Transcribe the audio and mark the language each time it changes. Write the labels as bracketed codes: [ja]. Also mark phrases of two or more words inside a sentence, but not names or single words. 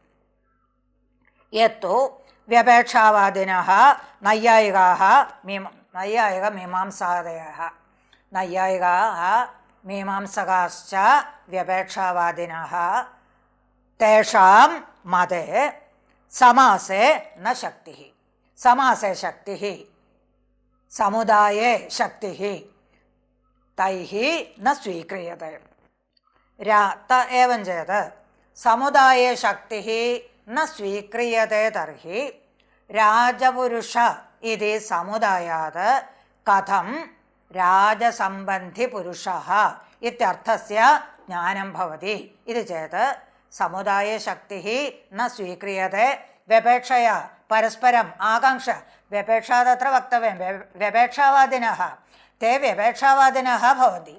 [sa] യത്തു വ്യപേക്ഷാവാദിനഃ നൈയായികാഃ മീമാംസകാശ്ച വ്യപേക്ഷാവാദിനഃ തേഷാം മതേ സമാസേ ന ശക്തി. സമാസേ ശക്തി സമുദായേ ശക്തി തൈഃ ന സ്വീക്രിയത്തെ. एवं चेत् समुदाये शक्तिः न स्वीक्रियते तर्हि राजपुरुष इति समुदायात् कथं राजसम्बन्धिपुरुषः इत्यर्थस्य ज्ञानं भवति इति चेत् समुदाये शक्तिः न स्वीक्रियते व्यपेक्षया परस्परम् आकाङ्क्ष व्यपेक्षा तत्र वक्तव्यं व्यपेक्षावादिनः ते व्यपेक्षावादिनः भवन्ति.